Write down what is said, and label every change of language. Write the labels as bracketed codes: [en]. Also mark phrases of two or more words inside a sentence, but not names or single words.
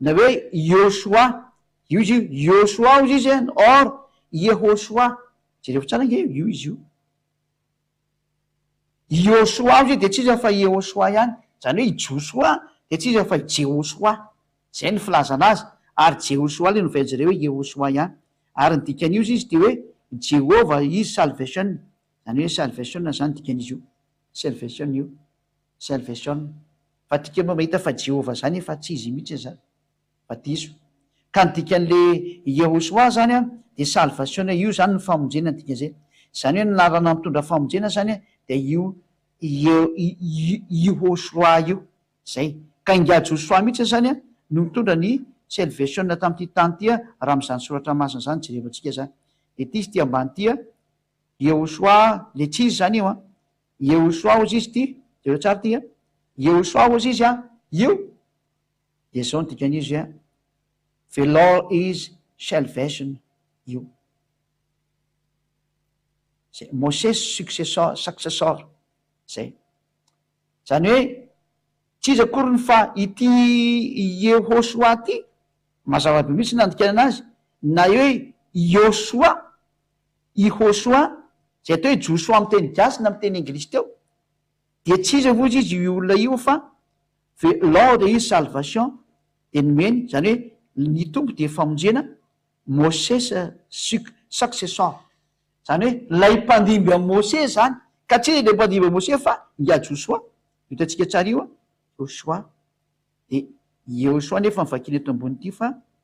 [mg] na hoe Yoshua, io izy io Yoshua izy izy or Yehoshua, jereo tsara nge io izy io Yoshua izy de tsy izy fa Yehoshua ihany, zany hoe Joshua de tsy izy fa Jehoshua, zay ny filazana azy, ary Jehoshua le novainjareo hoe Yehoshua ihany, ary ny dikan'io izy de hoe [en] Jehovah is salvation, [mg] zany hoe salvation zany dikan'izy io, salvation io, salvation, fa tikanao mahita fa Jehovah zany efa tsy izy mihitsy zany, fa diso, ka ny dikan'le Yehoshua zany a de salvation io zany ny famonjena dikan'izay, zany hoe nynarana mitondra famonjena zany a de io Yehoshua io zay, ka inga Joshua mihitsy zany a no mitondra ny salvation tamin'ity tany ty a raha am'zany soratra masina zany jerevantsika zany, de ty izy ty ambany ty a Yehoshua le tsy izy zany io a, Yehoshua ozy izy ty jereo tsara ty a, Yehoshua ozy izy a io de zao ny dikan'izy a [en] the Lord is salvation [mg] io, zay Moses successor zay, zany hoe tsy izy akory ny fa ity Yehoshua ty mazava be mihitsy nandikana anazy na hoe Yoshua, Yehoshua zay atao hoe Joshua amy teny gasy na amy teny anglisy teo, de tsy izy avozy izy io olona io fa [en] the Lord is salvation, [mg] de nomeny zany hoe ny tompo de famonjena Moses successor, zany hoe lay mpandimby am Moses zany, ka tsy le mpandimby am Moses fa inga Joshua, hitantsika tsara io a Joshua, de Yehoshua nefa mivakiny eto ambony ity fa